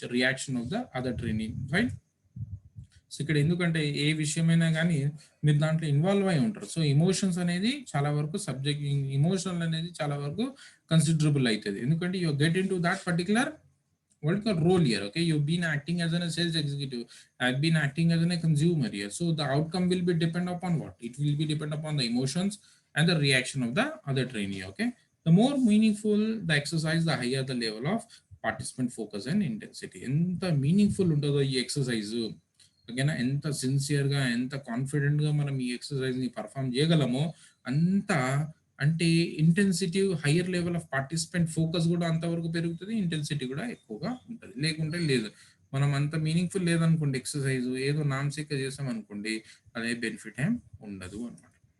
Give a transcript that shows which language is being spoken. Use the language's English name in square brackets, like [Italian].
[English] Reaction of the other trainee. Right? [Telugu] So ఇక్కడ ఎందుకంటే ఏ విషయమైనా గానీ మీరు దాంట్లో ఇన్వాల్వ్ అయి ఉంటారు. సో ఎమోషన్స్ అనేది చాలా వరకు ఎమోషనల్ అనేది చాలా వరకు కన్సిడరబుల్ అయితది. ఎందుకంటే [English] You get into that particular what is the role here. Okay, you've been acting as a sales executive, I've been acting as a consumer here, so the outcome will be depend upon what, it will be depend upon the emotions and the reaction of the other trainee. Okay, the more meaningful the exercise, the higher the level of participant focus and intensity. [Telugu] ఎంత meaningful ఉంటుందో ఈ exercise, ఓకేనా, ఎంత సిన్సియర్గా ఎంత కాన్ఫిడెంట్గా మనం ఈ ఎక్సర్సైజ్ని పర్ఫామ్ చేయగలమో అంత అంటే intensity [English] higher level of participant focus [Telugu] కూడా అంతవరకు పెరుగుతుంది, ఇంటెన్సిటీ కూడా ఎక్కువగా ఉంటుంది. లేకుంటే లేదు, మనం అంత మీనింగ్ఫుల్ లేదనుకోండి ఎక్సర్సైజ్, ఏదో నామసిక చేసాం అనుకోండి, అదే బెనిఫిట్ ఏం ఉండదు అనమాట.